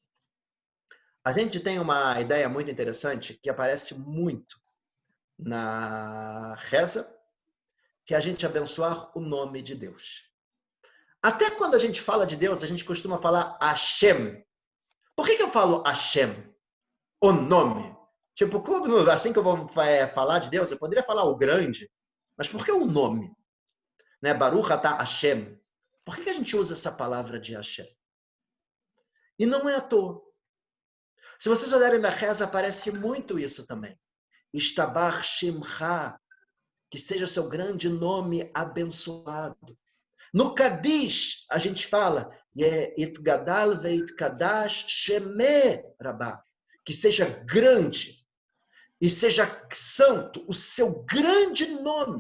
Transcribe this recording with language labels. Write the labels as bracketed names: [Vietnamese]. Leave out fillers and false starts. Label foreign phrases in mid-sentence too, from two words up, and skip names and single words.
[Portuguese] A gente tem uma ideia muito interessante que aparece muito na reza, que é a gente abençoar o nome de Deus. Até quando a gente fala de Deus, a gente costuma falar Hashem. Por que eu falo Hashem? O nome. Tipo, assim que eu vou falar de Deus, eu poderia falar o grande, mas por que o nome? Né? [Hebrew] ברוך אתה השם. [Portuguese] Por que a gente usa essa palavra de Hashem? E não é à toa. Se vocês olharem na reza, aparece muito isso também. [Hebrew] ישתבח שמך, [Portuguese] que seja o seu grande nome abençoado. No Kadish, a gente fala, [Aramaic] יתגדל ויתקדש שמיה רבא, [Portuguese] que seja grande e seja santo o seu grande nome.